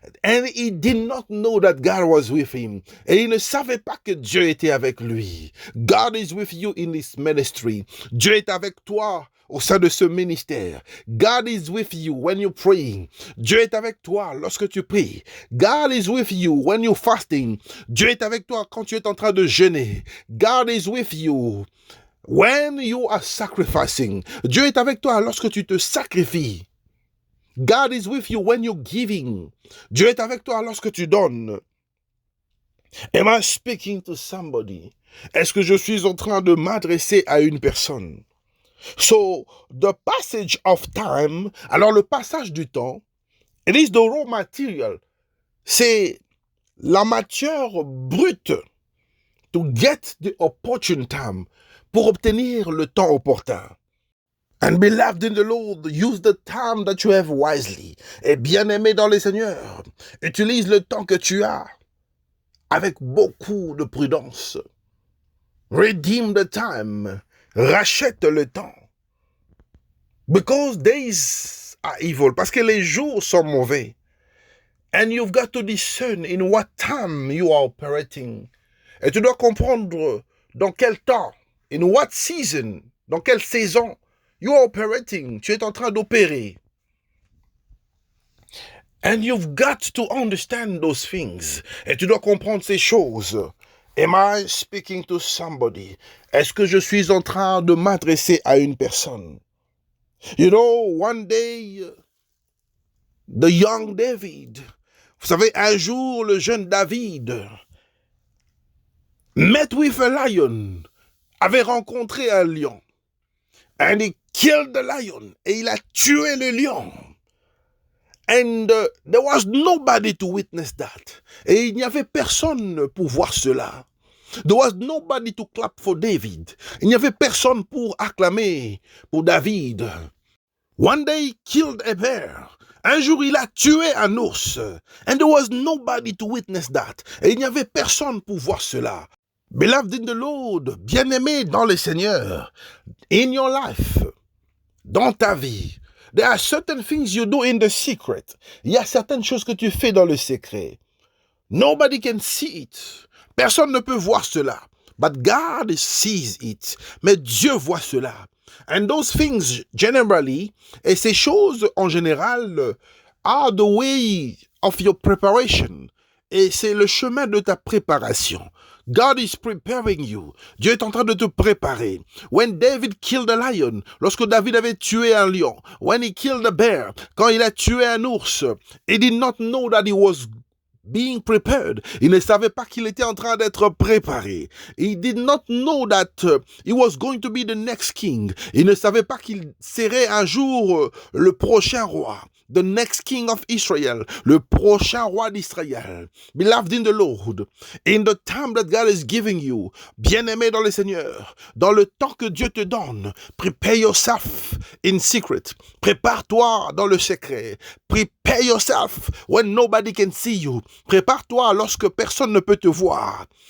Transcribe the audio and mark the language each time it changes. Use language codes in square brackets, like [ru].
[en] And he did not know that God was with him. [fr] Et il ne savait pas que Dieu était avec lui. [en] God is with you in this ministry. [fr] Dieu est avec toi au sein de ce ministère. [en] God is with you when you're praying. [fr] Dieu est avec toi lorsque tu pries. [en] God is with you when you're fasting. [fr] Dieu est avec toi quand tu es en train de jeûner. [en] God is with you when you are sacrificing. [fr] Dieu est avec toi lorsque tu te sacrifies. [en] God is with you when you're giving. [fr] Dieu est avec toi lorsque tu donnes. [en] Am I speaking to somebody? [fr] Est-ce que je suis en train de m'adresser à une personne? [en] So, the passage of time, [fr] alors le passage du temps, [en] it is the raw material. [fr] C'est la matière brute [en] to get the opportune time, [fr] pour obtenir le temps opportun. [en] And beloved in the Lord, use the time that you have wisely. [fr] Et bien-aimé dans le Seigneur, utilise le temps que tu as avec beaucoup de prudence. [en] Redeem the time. [fr] Rachète le temps. [en] Because days are evil. [fr] Parce que les jours sont mauvais. [en] And you've got to discern in what time you are operating. [fr] Et tu dois comprendre dans quel temps, [en] in what season, [fr] dans quelle saison [en] you are operating, [fr] tu es en train d'opérer. [en] And you've got to understand those things. [fr] Et tu dois comprendre ces choses. [en] Am I speaking to somebody? [fr] Est-ce que je suis en train de m'adresser à une personne? [en] You know, one day, the young David, [fr] vous savez, un jour, le jeune David [en] met with a lion, [fr] avait rencontré un lion. [en] And he killed the lion. [fr] Et il a tué le lion. [en] And there was nobody to witness that. [fr] Et il n'y avait personne pour voir cela. [en] There was nobody to clap for David. [fr] Il n'y avait personne pour acclamer pour David. [en] One day he killed a bear. [fr] Un jour, il a tué un ours. [en] And there was nobody to witness that. [fr] Et il n'y avait personne pour voir cela. [en] Beloved in the Lord, [fr] bien-aimé dans le Seigneur, [en] in your life, [fr] dans ta vie, [en] there are certain things you do in the secret. [fr] Il y a certaines choses que tu fais dans le secret. [en] Nobody can see it. [fr] Personne ne peut voir cela. [en] But God sees it. [fr] Mais Dieu voit cela. [en] And those things generally, [fr] et ces choses en général, [en] are the way of your preparation. [fr] Et c'est le chemin de ta préparation. [en] God is preparing you. [fr] Dieu est en train de te préparer. [en] When David killed a lion, [fr] lorsque David avait tué un lion, [en] when he killed a bear, [fr] quand il a tué un ours, [en] he did not know that he was being prepared. [fr] Il ne savait pas qu'il était en train d'être préparé. [en] He did not know that he was going to be the next king. [fr] Il ne savait pas qu'il serait un jour le prochain roi. [en] The next king of Israel, [fr] le prochain roi d'Israël. [en] Beloved in the Lord, in the time that God is giving you, [fr] bien-aimé dans le Seigneur, dans le temps que Dieu te donne, [en] prepare yourself in secret. [fr] Prépare-toi dans le secret. [en] Prepare yourself when nobody can see you. [fr] Prépare-toi lorsque personne ne peut te voir.